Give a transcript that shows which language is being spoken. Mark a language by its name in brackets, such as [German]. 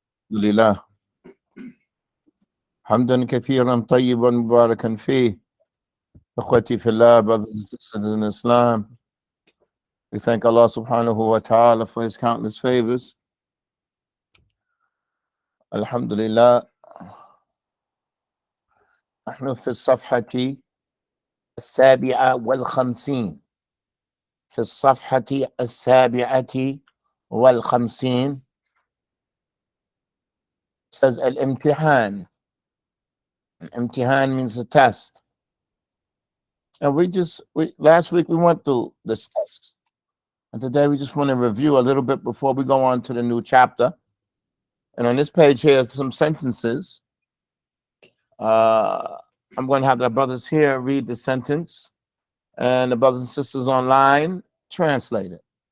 [Arabic] الحمد لله حمدا كثيرا طيبا مباركا فيه. اخوتي في الله, [English] brothers and sisters in Islam, we thank Allah subhanahu wa ta'ala for his countless favors. [Arabic] Alhamdulillah. نحن في الصفحة 57. في الصفحة 57 [English] says [Arabic] الامتحان. [English] Imtihan means a test. And last week we went through this test. And today we just want to review a little bit before we go on to the new chapter. And on this page here are some sentences. I'm going to have the brothers here read the sentence, and the brothers and sisters online translate it.